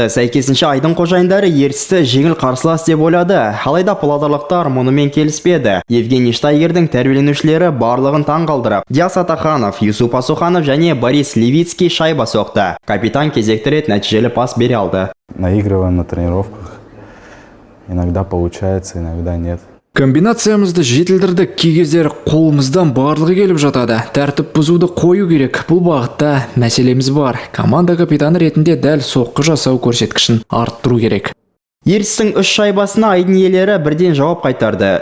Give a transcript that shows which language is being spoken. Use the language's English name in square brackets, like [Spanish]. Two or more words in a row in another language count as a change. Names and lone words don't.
[Kazakh] Сәйкесінше айдын қожайындары ертісті жеңіл қарсылас деп ойлады. Алайда павлодарлықтар мұнымен келіспеді. Евгений Штайгердің тәрбиеленушілері барлығын таң қалдырып, Диас Атаханов, Юсуп Асуханов және Борис Левицкий шайба соқты. Капитан кезекті рет нәтижелі пас бере алды. [Russian] Наигрываем на тренировках. Иногда получается, иногда нет. [Kazakh] Комбинациямызды жетілдірдік, кей кездері қолымыздан барлығы келіп жатады. Тәртіп бұзуды қою керек. Бұл бағытта мәселеміз бар. Команда капитаны ретінде дәл соққы жасау көрсеткішін арттыру керек. Ертістің 3 шайбасына айдын иелері бірден жауап қайтарды.